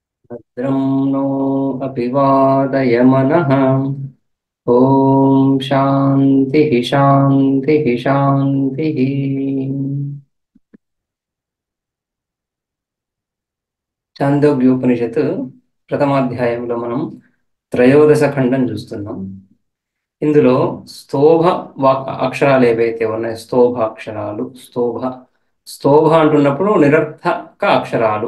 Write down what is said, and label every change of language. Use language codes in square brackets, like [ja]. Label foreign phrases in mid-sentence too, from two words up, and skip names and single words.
[sa] भद्रं नो अपि वादयमनः। ॐ शान्तिः शान्तिः शान्तिः। [te] చాందోగ్యోపనిషత్ ప్రథమాధ్యాయంలో మనం త్రయోదశ ఖండం చూస్తున్నాం. ఇందులో స్తోభ అక్షరాలు ఏవైతే ఉన్నాయో స్తోభ అక్షరాలు, స్తోభ అంటున్నప్పుడు నిరర్థక అక్షరాలు.